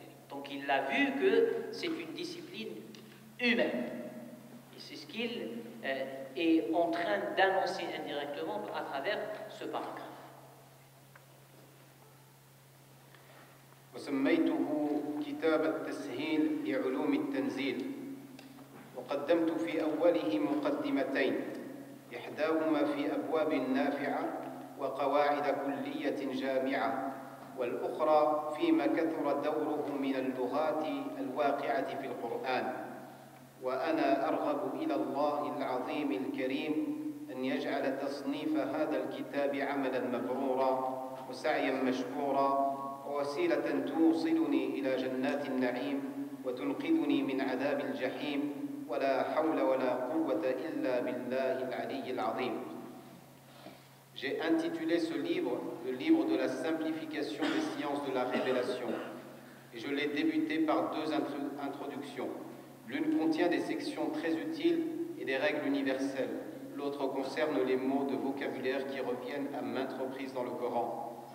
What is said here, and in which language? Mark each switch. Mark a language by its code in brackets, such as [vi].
[fr] Donc il a vu que c'est une discipline humaine. Et c'est ce qu'il est en train d'annoncer indirectement à travers ce paragraphe. [ar] وسميته كتاب التسهيل لعلوم التنزيل، وقدمت في أوله مقدمتين، إحداهما في أبواب نافعة وقواعد كلية جامعة، والأخرى فيما كثر دوره من اللغات الواقعة في القرآن. وأنا أرغب إلى الله العظيم الكريم أن يجعل تصنيف هذا الكتاب عملا مبرورا وسعيا مشكورا ووسيلة توصلني إلى جنات النعيم وتنقذني من عذاب الجحيم ولا حول ولا قوة إلا بالله العلي العظيم. [fr] J'ai intitulé ce livre le livre de la simplification des sciences de la révélation et je l'ai débuté par deux introductions. L'une contient des sections très utiles et des règles universelles. L'autre concerne les mots de vocabulaire qui reviennent à maintes reprises dans le Coran.